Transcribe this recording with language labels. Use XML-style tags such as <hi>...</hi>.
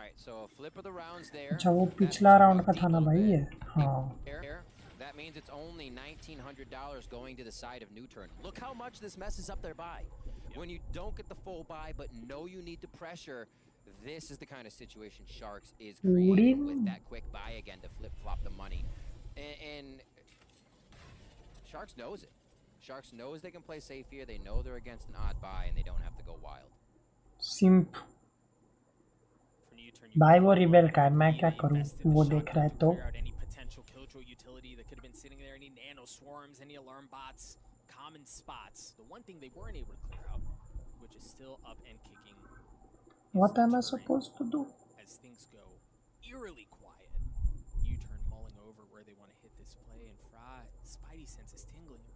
<hi>अच्छा वो पिछला राउंड का था ना भाई ये. हाँ.</hi> <en>That means it's only $1,900 going to the side of Newturn. Look how much this messes up their buy. When you don't get the full buy but know you need to pressure, this is the kind of situation Sharks is creating with that quick buy again to flip-flop the money. And Sharks knows it. Sharks knows they can play safe here. They know they're against an odd buy and they don't have to go wild. Simp.</en> <hi>भाई वो rebel का है, मैं क्या करूँ? वो देख रहा है तो.</hi> <en>Utility that could have been sitting there, any nano swarms, any alarm bots, common spots. The one thing they weren't able to clear out, which is still up and kicking. What am I supposed to do? As things go eerily quiet, U-turn mulling over where they want to hit this play, and Fra, Spidey sense is tingling.</en>